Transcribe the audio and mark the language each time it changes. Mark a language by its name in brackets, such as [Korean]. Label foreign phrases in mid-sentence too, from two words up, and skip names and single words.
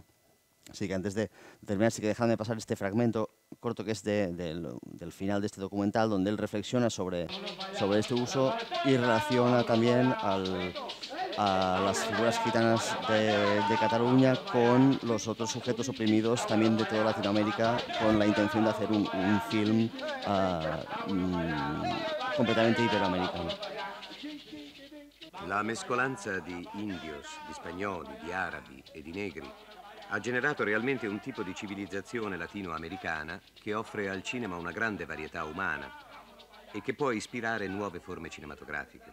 [Spanish] Así que antes de terminar, sí que dejadme pasar este fragmento corto que es del final de este documental, donde él reflexiona sobre este uso y relaciona también a las figuras gitanas de Cataluña con los otros sujetos oprimidos también de toda Latinoamérica, con la intención de hacer un film completamente iberoamericano. [Italian] La mescolanza di indios, di spagnoli, di arabi e di negri ha generato realmente un tipo di civilizzazione latinoamericana che offre al cinema una grande varietà umana e che può ispirare nuove forme cinematografiche.